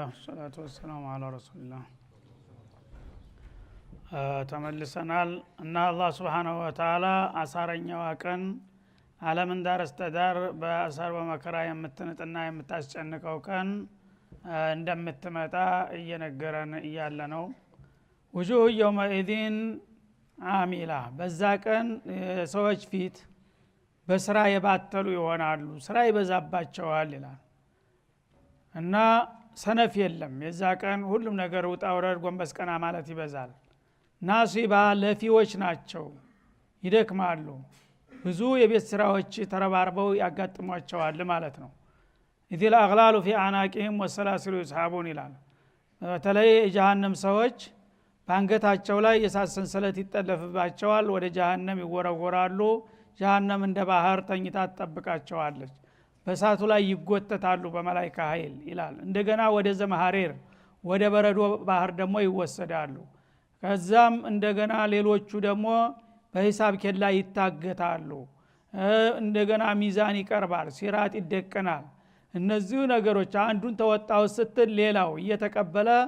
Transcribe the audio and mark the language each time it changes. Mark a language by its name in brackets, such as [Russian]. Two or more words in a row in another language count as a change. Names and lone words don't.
[Arabic] والصلاة والسلام على رسول الله [Amharic] ተመልሰናል እና አላህ [Arabic] سبحانه وتعالى [Amharic] አሳረኛው ቀን ዓለምን ዳር እስተዳር በአሳር በመከራ የምትንጥና የምታስጨንቀው ቀን እንደምትመጣ እየነገረን እያለ ነው። [Arabic] وجوه يومئذ عاملة [Amharic] በዛ ቀን ሰዎች ፊት በስራ የባተሉ ይሆናሉ፣ ስራ ይበዛባቸዋል ይላል እና ሰነፍ የለም። የዛ ቀን ሁሉም ነገር ውጣ ወረድ ጎንበስ ቀና ማለት ይበዛል። ናሲባ ለፊዎች ናቸው፣ ይደክማሉ፣ ብዙ የቤት ስራዎች ተረባርበው ያጋጥሟቸዋል ማለት ነው። [Arabic] إذ الأغلال في أعناقهم والسلاسل يسحبون [Amharic] ይላል። በተለይ የጀሃነም ሰዎች ባንገታቸው ላይ የእሳት ሰንሰለት ይጠለፍባቸዋል፣ ወደ ጀሃነም ይወረወራሉ። ጀሃነም እንደ ባህር ተኝታ ትጠብቃቸዋለች፣ በእሳቱ ላይ ይጎተታሉ በመላእክት ኃይል ይላል። እንደገና ወደ ዘመሐሪር ወደ በረዶ ባህር ደግሞ ይወሰዳሉ። ከዛም እንደገና ሌሎቹ ደግሞ በሂሳብ ኬላ ይታገታሉ። እንደገና ሚዛን ይቀርባል፣ ሲራጥ ይደቀናል። እነዚህ ነገሮች አንዱን ተወጣው ስትል ሌላው እየተቀበለ